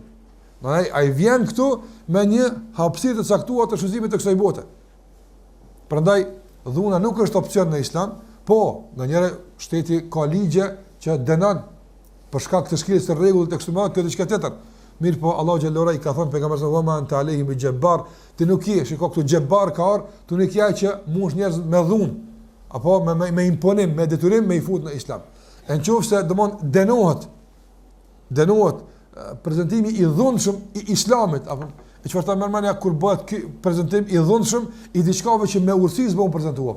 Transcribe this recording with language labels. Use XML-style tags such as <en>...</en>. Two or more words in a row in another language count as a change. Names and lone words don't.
<sq>Ai vjen këtu me një hapësirë të caktuar të shuzimit të kësaj bote. Prandaj dhuna nuk është opsion në Islam, po ndonjëherë shteti ka ligje që dënon për shkak të shkeljes së rregullit të kësaj bote këtë diçka tjetër. Mirë po Allahu xhallahu i ka thënë pejgamberit</sq> <ar>صلى الله عليه وسلم أنت عليهم بجبار,</ar> <sq>ti nuk je, shikoj këtu jabbar ka ardhur, tu nuk je që mush njerëz me dhunë apo me imponim, me detyrim me i fut në Islam. Nëse dënohet prezantimi i dhunshëm i Islamit apo e çfarë ta merrmania kur bëhet ky prezantim i dhunshëm i diçkave që me urtësi s'bën prezantuar.</sq>